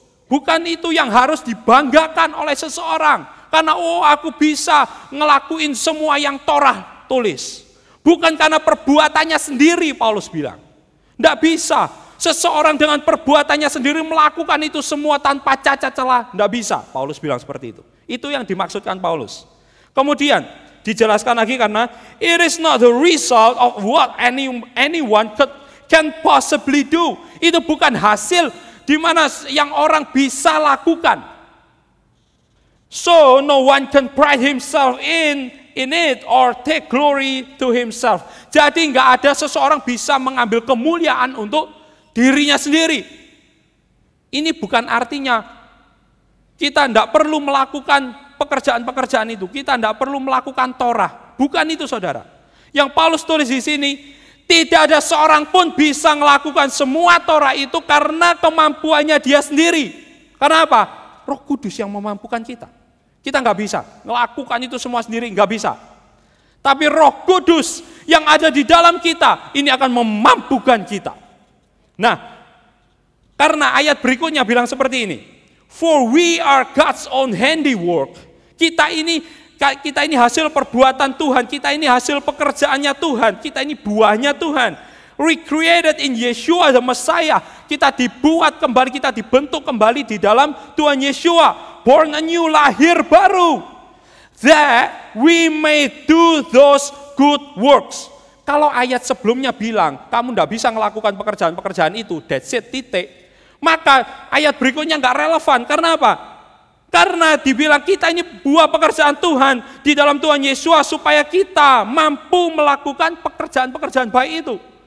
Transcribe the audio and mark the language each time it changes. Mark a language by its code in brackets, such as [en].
[id] Bukan itu yang harus dibanggakan oleh seseorang. Karena aku bisa ngelakuin semua yang Torah tulis. Bukan karena perbuatannya sendiri, Paulus bilang. Tidak bisa. Seseorang dengan perbuatannya sendiri melakukan itu semua tanpa cacat celah. Tidak bisa, Paulus bilang seperti itu. Itu yang dimaksudkan Paulus. Kemudian, dijelaskan lagi karena [en] it is not the result of what anyone can possibly do. [id] Itu bukan hasil di mana yang orang bisa lakukan. [en] So no one can pride himself in it or take glory to himself. [id] Jadi nggak ada seseorang bisa mengambil kemuliaan untuk dirinya sendiri. Ini bukan artinya kita tidak perlu melakukan pekerjaan-pekerjaan itu. Kita tidak perlu melakukan Torah. Bukan itu, saudara. Yang Paulus tulis di sini, tidak ada seorang pun bisa melakukan semua Torah itu karena kemampuannya dia sendiri. Karena apa? Roh Kudus yang memampukan kita. Kita nggak bisa melakukan itu semua sendiri, nggak bisa. Tapi Roh Kudus yang ada di dalam kita, ini akan memampukan kita. Nah, karena ayat berikutnya bilang seperti ini. [en] For we are God's own handiwork. [id] Kita ini hasil perbuatan Tuhan, kita ini hasil pekerjaannya Tuhan, kita ini buahnya Tuhan. [en] Recreated in Yeshua the Messiah. [id] Kita dibuat kembali, kita dibentuk kembali di dalam Tuhan Yeshua. [en] Born anew, [id] lahir baru. [en] That we may do those good works. [id] Kalau ayat sebelumnya bilang, kamu tidak bisa melakukan pekerjaan-pekerjaan itu, [en] that's it, [id] titik. Maka ayat berikutnya nggak relevan. Karena apa? Karena dibilang kita ini buah pekerjaan Tuhan di dalam Tuhan Yesus supaya kita mampu melakukan pekerjaan-pekerjaan baik itu.